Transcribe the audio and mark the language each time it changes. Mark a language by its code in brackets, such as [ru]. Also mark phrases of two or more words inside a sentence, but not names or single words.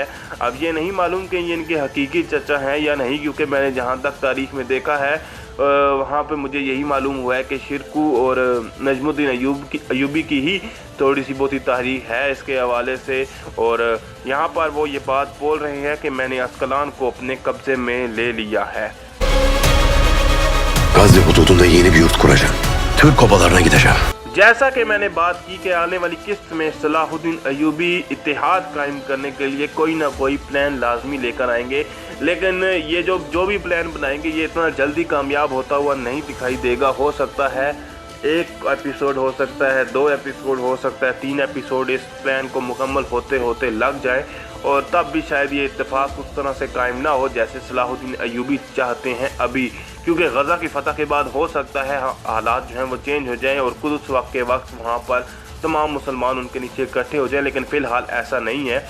[ur] اب یہ نہیں معلوم کہ یہ ان کے حقیقی چچا ہیں یا نہیں، کیونکہ میں نے جہاں تک تاریخ میں دیکھا ہے وہاں پہ مجھے یہی معلوم ہوا ہے کہ شیرکوہ اور نجم الدین ایوبی کی ہی تھوڑی سی بہت ہی تاریخ ہے اس کے حوالے سے. اور یہاں پر وہ یہ بات بول رہے ہیں کہ میں نے عسقلان کو اپنے قبضے میں لے لیا ہے. [tr] Gazze hududunda yeni bir yurt kuracağım. Türk obalarına gideceğim. [ur] جیسا کہ میں نے بات کی کہ آنے والی قسط میں صلاح الدین ایوبی اتحاد قائم کرنے کے لیے کوئی نہ کوئی پلان لازمی لے کر آئیں گے، لیکن یہ جو بھی پلان بنائیں گے یہ اتنا جلدی کامیاب ہوتا ہوا نہیں دکھائی دے گا. ہو سکتا ہے ایک ایپیسوڈ ہو سکتا ہے، 2 ایپیسوڈ ہو سکتا ہے، 3 ایپیسوڈ اس پلان کو مکمل ہوتے ہوتے لگ جائے اور تب بھی شاید یہ اتفاق اس طرح سے قائم نہ ہو جیسے صلاح الدین ایوبی چاہتے ہیں ابھی، کیونکہ غزہ کی فتح کے بعد ہو سکتا ہے حالات جو ہیں وہ چینج ہو جائیں اور قدس وقت کے وقت وہاں پر تمام مسلمان ان کے نیچے اکٹھے ہو جائیں، لیکن فی الحال ایسا نہیں ہے.